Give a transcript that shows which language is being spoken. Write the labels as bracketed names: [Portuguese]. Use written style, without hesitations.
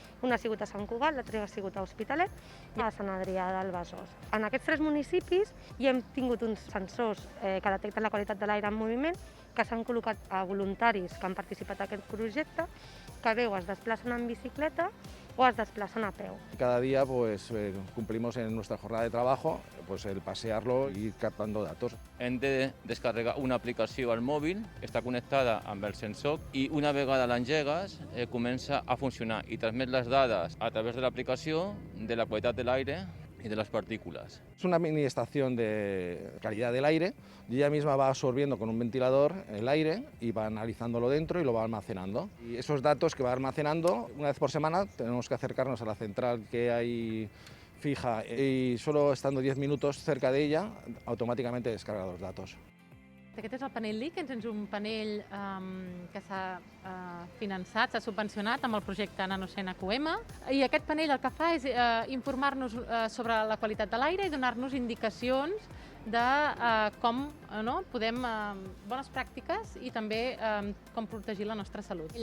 [Catalan] Un ha sigut a Sant Cugat, l'altre ha sigut a Hospitalet i a Sant Adrià del Besòs. En aquests 3 municipis hi hem tingut uns sensors que detecten la qualitat de l'aire en moviment, que s'han col·locat a voluntaris que han participat en aquest projecte, que veu es desplacen en bicicleta o es desplacen a peu. [Spanish] Cada día pues, cumplimos en nuestra jornada de trabajo pues, el pasearlo y ir captando datos. [Catalan] Hem de descarregar una aplicació al mòbil, està connectada amb el sensor i una vegada l'engegues comença a funcionar i transmet les dades a través de l'aplicació de la qualitat de l'aire [Spanish] y de las partículas. Es una mini estación de calidad del aire y ella misma va absorbiendo con un ventilador el aire y va analizándolo dentro y lo va almacenando. Y esos datos que va almacenando, una vez por semana tenemos que acercarnos a la central que hay fija y solo estando 10 minutos cerca de ella automáticamente descarga los datos. [Catalan] Aquest és el panell LIC, és un panell que s'ha finançat, s'ha subvencionat amb el projecte NanoSen-AQM, i aquest panell el que fa és informar-nos sobre la qualitat de l'aire i donar-nos indicacions de com podem, bones pràctiques i també com protegir la nostra salut.